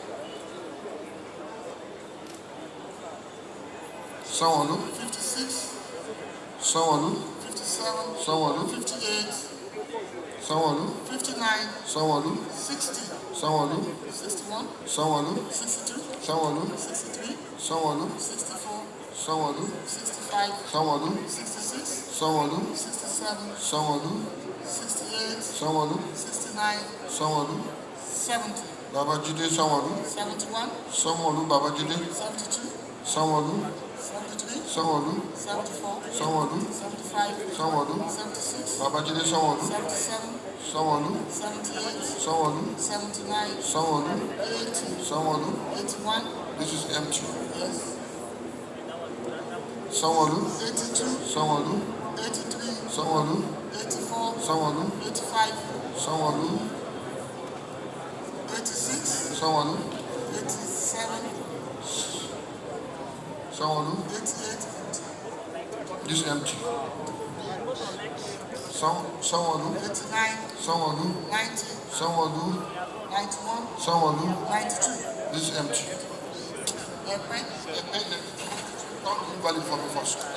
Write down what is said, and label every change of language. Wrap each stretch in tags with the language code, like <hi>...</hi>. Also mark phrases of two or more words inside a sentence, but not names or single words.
<en>Sanwó-Olú. 56. Sanwó-Olú. 57. Sanwó-Olú. 58. Sanwó-Olú. 59. Sanwó-Olú. 60. Sanwó-Olú. 61. Sanwó-Olú. 62. Sanwó-Olú. 63. Sanwó-Olú. 64. Sanwo-Olu, 65, Sanwo-Olu, 66, Sanwo-Olu, 67, Sanwo-Olu, 68, Sanwo-Olu, 69, Sanwo-Olu, 70, Babajide Sanwo-Olu, 71, Sanwo-Olu, Babajide, 72, Sanwo-Olu, 73, Sanwo-Olu, 74, Sanwo-Olu, 75, Sanwo-Olu, 76, Babajide Sanwo-Olu, 77, Sanwo-Olu, 78, Sanwo-Olu, 79, Sanwo-Olu, 80, Sanwo-Olu. 81, This is empty. yes, Sanwo-Olu, 82, Sanwo-Olu, 83, Sanwo-Olu, 84, Sanwo-Olu, 85, Sanwo-Olu, 86, Sanwo-Olu, 87, Sanwo-Olu. 88, This is empty. Sanwo-Olu, 89, Sanwo-Olu, 90, Sanwo-Olu, 91, Sanwo-Olu. 92. This is empty. Don't invalid for me first.</en>